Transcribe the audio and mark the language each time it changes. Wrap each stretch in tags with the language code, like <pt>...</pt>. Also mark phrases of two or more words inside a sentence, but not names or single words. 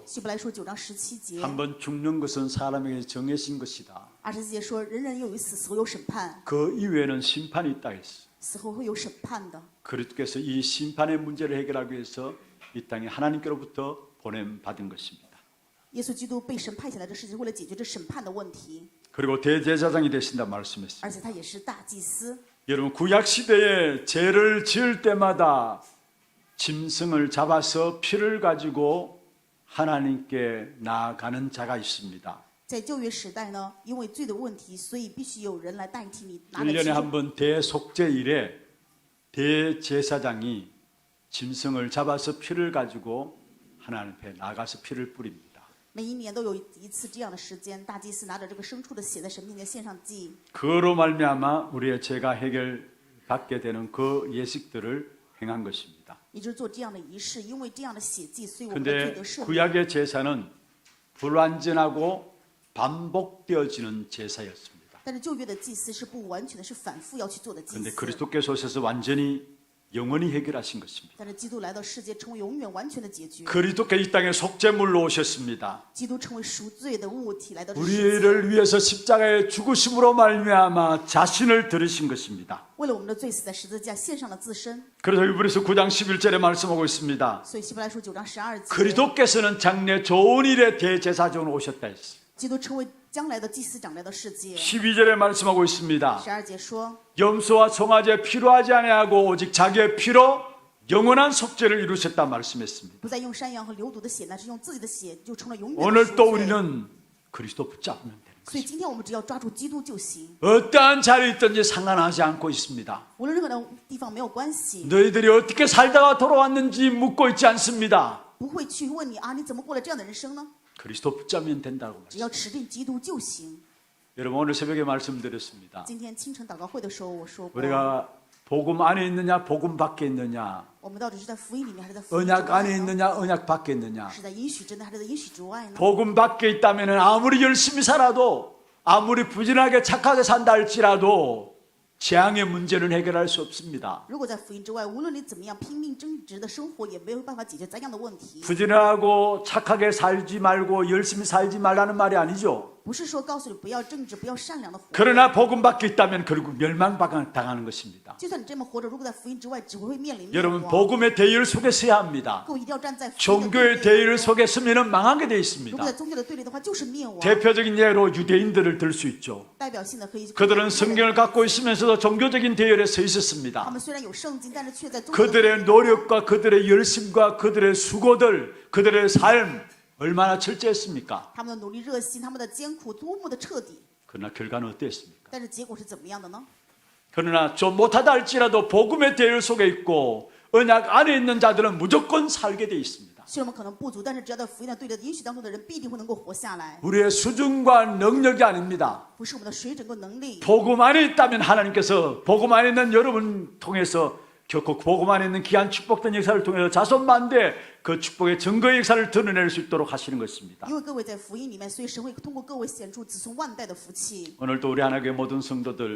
<zh>希伯来书9章17节、</zh> <ko>한번 죽는 것은 사람에게 정해진 것이다.</ko> <zh>24 节说：“人人有一死，死后有审判，</zh> <ko>그 이외에는 심판이 있다 했어.</ko> <zh>死后会有审判的。</zh> <ko>그리스도께서 이 심판의 문제를 해결하기 위해서 이 땅에 하나님께로부터 보냄 받은 것입니다.</ko> <zh>耶稣基督被神派遣来这世界，为了解决这审判的问题，</zh> <ko>그리고 대제사장이 되신다 말씀했습니다.</ko> <zh>而且他也是大祭司。</zh> <ko>여러분 구약 시대에 죄를 지을 때마다 짐승을 잡아서 피를 가지고 하나님께 나아가는 자가 있습니다.</ko> <zh>在旧约时代呢，因为罪的问题，所以必须有人来代替你拿着</zh> <ko>1년에</ko> <zh>祭</zh> <ko>한 번 대속죄일에 대제사장이 짐승을 잡아서 피를 가지고 하나님 앞에 나가서 피를 뿌립니다.</ko> <zh>每一年都有一次这样的时间，大祭司拿着这个牲畜的血在神面前献上祭，</zh> <ko>그로 말미암아 우리의 죄가 해결받게 되는 그 예식들을 행한 것입니다.</ko> <zh>也就是做这样的仪式。因为这样的血祭，所以我们的罪</zh> <ko>근데</ko> <zh>得赦免。</zh> <ko>구약의 제사는 불완전하고 반복되어지는 제사였습니다.</ko> <zh>但是旧约的祭司是不完全的，是反复要去做的祭</zh> <ko>그런데</ko> <zh>司。</zh> <ko>그리스도께서 오셔서 완전히 영원히 해결하신 것입니다.</ko> <zh>但是基督来到世界，成为永远完全的解决。</zh> <ko>그리스도께 이 땅에 속죄물로 오셨습니다.</ko> <zh>基督成为赎罪的物体来到这世界，</zh> <ko>우리를 위해서 십자가의 죽으심으로 말미암아 자신을 들으신 것입니다.</ko> <zh>为了我们的罪死在十字架，献上了自身。</zh> <ko>그래서 히브리서 9장 11절에 말씀하고 있습니다.</ko> <zh>所以希伯来书9章12节，</zh> <ko>그리스도께서는 장래 좋은 일에 대제사장으로 오셨다 했어요.</ko> <zh>基督成为将来的祭司长来到世界。</zh> <ko>12절에 말씀하고 있습니다.</ko> <zh>12 节说，</zh> <ko>염소와 송아지 필요하지 아니하고 오직 자기의 피로 영원한 속죄를 이루셨다 말씀했습니다.</ko> <zh>不再用山羊和流犊的血，乃是用自己的血，就成了永远的</zh> <ko>오늘</ko> <zh>赎</zh> <ko>또</ko> <zh>罪。</zh> <ko>우리는 그리스도 붙잡으면 됩니다.</ko> <zh>所以今天我们只要抓住基督就行，</zh> <ko>어떠한 자리에 있든지 상관하지 않고 있습니다.</ko> <zh>无论任何的地方没有关系，</zh> <ko>너희들이 어떻게 살다가 돌아왔는지 묻고 있지 않습니다.</ko> <zh>不会去问你啊，你怎么过了这样的人生呢？</zh> <ko>그리스도 붙잡으면 된다고</ko> <zh>只</zh> <ko>말씀.</ko> <zh>要持定基督就行。</zh> <ko>여러분 오늘 새벽에 말씀드렸습니다.</ko> <zh>今天清晨祷告会的时候，我说过，</zh> <ko>우리가 복음 안에 있느냐 복음 밖에 있느냐</ko> <zh>我们到底是在福音里面，还是在福音之</zh> <ko>언약</ko> <zh>外</zh> <ko>안에</ko> <zh>呢？</zh> <ko>있느냐 언약 밖에 있느냐</ko> <zh>是在应许之内，还是在应许之外呢？</zh> <ko>복음 밖에 있다면 아무리 열심히 살아도 아무리 부진하게 착하게 산다 할지라도 재앙의 문제는 해결할 수 없습니다.</ko> <zh>如果在福音之外，无论你怎么样拼命争执的生活，也没有办法解决灾殃的问题。</zh> <ko>부진하고 착하게 살지 말고 열심히 살지 말라는 말이 아니죠.</ko> <zh>不是说告诉你不要正直，不要善良的活。</zh> <ko>그러나 복음 밖에 있다면 결국 멸망당하는 것입니다.</ko> <zh>就算你这么活着，如果在福音之外，只会面临灭</zh> <ko>여러분</ko> <zh>亡。</zh> <ko>복음의 대의를 속에 서야 합니다.</ko> <zh>各位一定要站在福音的</zh> <ko>종교의</ko> <zh>对立</zh> <ko>대의를 속에 서면 망하게 되어</ko> <zh>如</zh> <ko>있습니다.</ko> <zh>果在宗教的对立的话，就是灭亡。</zh> <ko>대표적인 예로 유대인들을 들 수 있죠.</ko> <zh>代表性的可以。</zh> <ko>그들은 성경을 갖고 있으면서도 종교적인 대열에 서</ko> <zh>他</zh> <ko>있었습니다.</ko> <zh>们虽然有圣经，但是却在宗教的</zh> <ko>그들의 노력과 그들의 열심과 그들의 수고들, 그들의 삶 얼마나 철저했습니까?</ko> <zh>他们的努力、热心，他们的艰苦多么的彻底。</zh> <ko>그러나 결과는 어땠습니까?</ko> <zh>但是结果是怎么样的呢？</zh> <ko>그러나 좀 못하다 할지라도 복음의 대열 속에 있고 언약 안에 있는 자들은 무조건 살게 돼 있습니다.</ko> <zh>虽然我们可能不足，但是只要在福音的对的应许当中的人，必定会能够活下来。</zh> <ko>우리의 수준과 능력이 아닙니다.</ko> <zh>不是我们的水准跟能力，</zh> <ko>복음 안에 있다면 하나님께서 복음 안에 있는 여러분 통해서 결코 복음 안에 있는 귀한 축복된 역사를 통해서 자손만대 그 축복의 증거의 역사를 드러낼 수 있도록 하시는 것입니다.</ko> <zh>因为各位在福音里面，所以神会通过各位显出子孙万代的福气。</zh> <ko>오늘도 우리 하나님의 모든 성도들</ko>